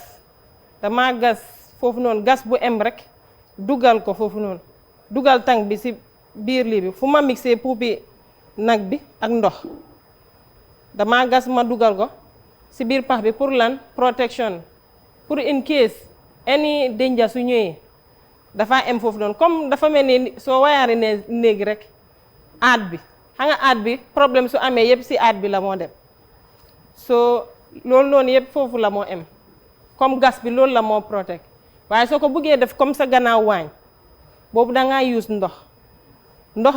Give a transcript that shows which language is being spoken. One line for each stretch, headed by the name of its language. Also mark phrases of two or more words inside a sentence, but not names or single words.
Wolof: gas foofu noonu gas bu em rek dugal ko foofu noonu dugal tang bi si biir lii bi fu ma mixé puupi nag bi ak ndox damaa gas ma dugal ko si biir pax bi pour lan protection pour
English: in case any danger
Wolof: su ñëwee dafa em foofu noonu comme dafa mel ni soo wayaari ne néegi rek aat bi xam nga aat bi problème su amee yëpp si aat bi la moo dem soo loolu noonu yëpp foofu la moo em comme gas bi loolu la moo protect waaye soo ko bëggee def comme sa gannaaw waañ boobu da ngaa use ndox